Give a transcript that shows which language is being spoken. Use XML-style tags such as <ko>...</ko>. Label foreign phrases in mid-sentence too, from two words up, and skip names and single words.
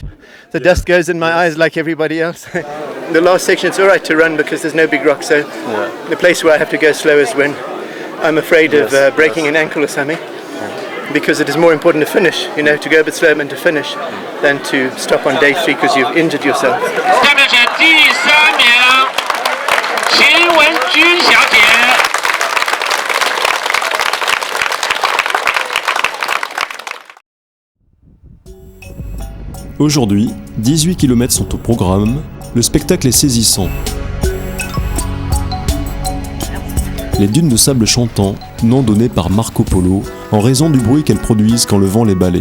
<en>The dust goes in my eyes like everybody else. The last section, it's all right to run because there's no big rocks. So the place where I have to go slow is when I'm afraid of breaking an ankle or something. Because it is more important to finish, to go a bit slow and to finish than to stop on day 3 because you've injured yourself.</en> <zh>下面是第3名，秦文君小姐。</zh> <fr>Aujourd'hui, 18 km sont au programme, le spectacle est saisissant. Les dunes de sable chantant, nom donné par Marco Polo, en raison du bruit qu'elles produisent quand le vent les balaie.</fr>